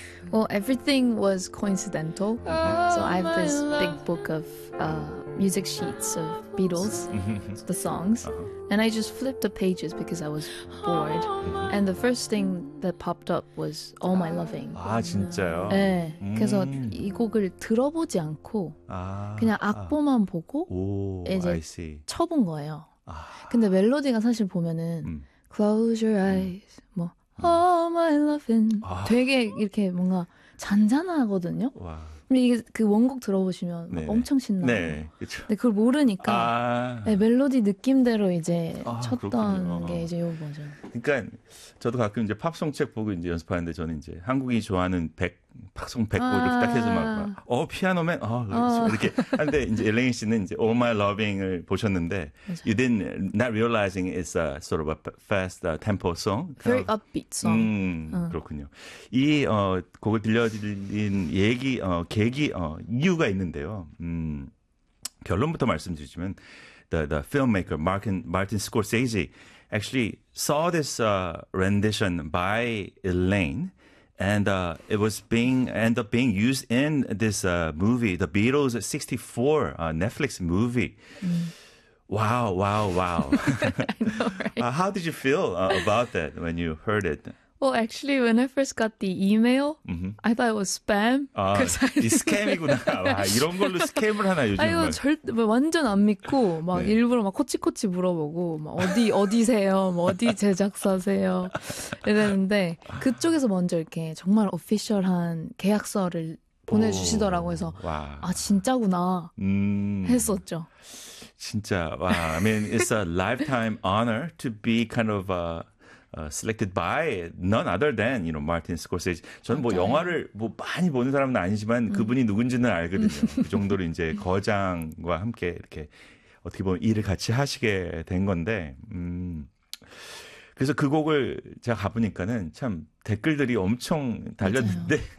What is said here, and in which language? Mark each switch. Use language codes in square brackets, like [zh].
[en] Well, everything was coincidental. Mm-hmm. So I have this big book of music sheets of Beatles, the songs. Uh-huh. And I just flipped the pages because I was bored. Mm-hmm. And the first thing that popped up was All My Loving. [ko] 아, 진짜요? 네. 그래서 이 곡을 들어보지 않고 그냥 악보만 보고 이제 [en] I see. [ko] 쳐본 거예요. 근데 멜로디가 사실 보면은 [en] Close your eyes, [ko] 뭐 All my loving 되게 이렇게 뭔가 잔잔하거든요. 와. 근데 이게 그 원곡 들어보시면 막 엄청 신나요. 네, 그쵸. 근데 그걸 모르니까 네, 멜로디 느낌대로 이제 쳤던 게 이제 요 거죠. 그러니까 저도 가끔 이제 팝송 책 보고 이제 연습하는데 저는 이제 한국이 좋아하는 팝송 100곡을 딱 해서 막 피아노맨 이렇게 하는데 이제 엘레인 씨는 이제 All My Loving을 보셨는데 맞아요. [en] You didn't not realizing it's a sort of a fast tempo song. Very upbeat song. [ko] 그렇군요. 이 곡을 들려드린 얘기 계기 이유가 있는데요. 결론부터 말씀드리면 [en] the filmmaker Martin Scorsese actually saw this rendition by Elaine and it was ended up being used in this movie The Beatles 64 Netflix movie. Wow. I know, right? How did you feel about that when you heard it? Well, actually, when I first got the email, I thought it was spam. [ko] 아, 이 스캠이구나. 와, 이런 걸로 스캠을 하나 요즘. 아유, 완전 안 믿고, 막 네. 일부러 막 코치코치 물어보고, 막 어디세요? 뭐 어디 제작사세요? 이랬는데, 그쪽에서 먼저 이렇게 정말 오피셜한 계약서를 보내주시더라고 해서, 아, 진짜구나. 했었죠. 진짜, 와. [en] I mean, it's a lifetime honor to be kind of a, selected by none other than, you know, Martin Scorsese. [ko] 저는 뭐 영화를 뭐 많이 보는 사람은 아니지만 그분이 누군지는 알거든요. 그 정도로 이제 거장과 함께 이렇게 어떻게 보면 일을 같이 하시게 된 건데, 그래서 그 곡을 제가 가보니까는 참 댓글들이 엄청 달렸는데,